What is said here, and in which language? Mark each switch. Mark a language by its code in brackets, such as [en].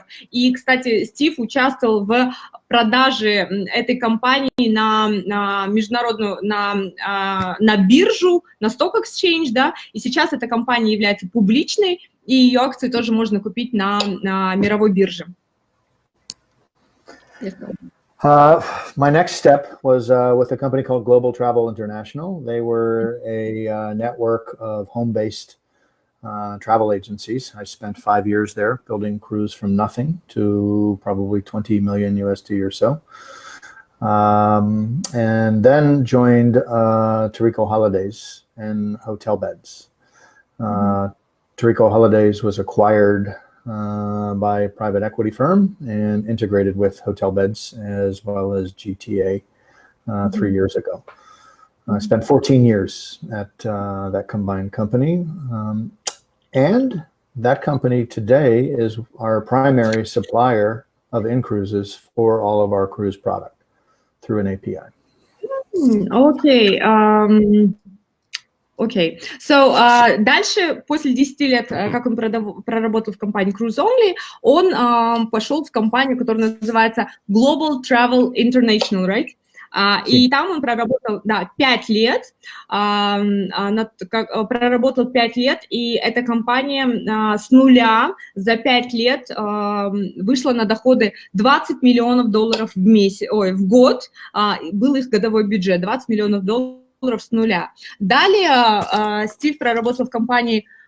[ru] И, кстати, Стив участвовал в продаже этой компании на международную, на биржу, на Stock Exchange, да, и сейчас эта компания является публичной, и ее акции тоже можно купить на мировой бирже. [en] My next step was with a company called Global Travel International. They were a network of home-based travel agencies. I spent 5 years there building cruise from nothing to probably 20 million USD or so. And then joined Tarico Holidays and Hotel Beds. Tarico Holidays was acquired by a private equity firm and integrated with Hotel Beds as well as GTA 3 years ago. I spent 14 years at that combined company. And that company today is our primary supplier of INCRUISES for all of our cruise product through an API. [ru] Окей. Окей. So, дальше, после 10 лет, как он проработал в компании Cruise Only, он пошел в компанию, которая называется Global Travel International, right? И там он проработал, да, 5 лет, проработал 5 лет, и эта компания с нуля за 5 лет вышла на доходы $20 миллионов в месяц, в год, был их годовой бюджет, $20 миллионов с нуля. Далее Стив проработал в компании